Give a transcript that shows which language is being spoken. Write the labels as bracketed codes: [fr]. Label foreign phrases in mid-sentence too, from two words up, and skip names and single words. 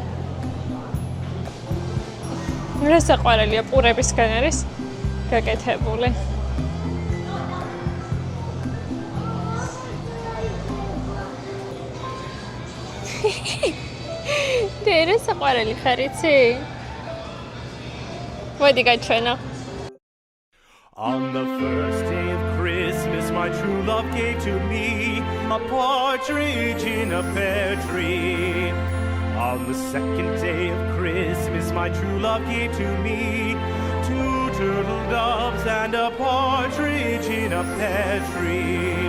[ka] რა საყვარელია, პურებისგან არის გაკეთებული. და რა საყვარელი ხარ იცი? მოდი გაჩვენო. [en] On the first day of Christmas, my true love gave to me a partridge in a pear tree. On the second day of Christmas, my true love gave to me 2 turtle doves and a partridge in a pear tree.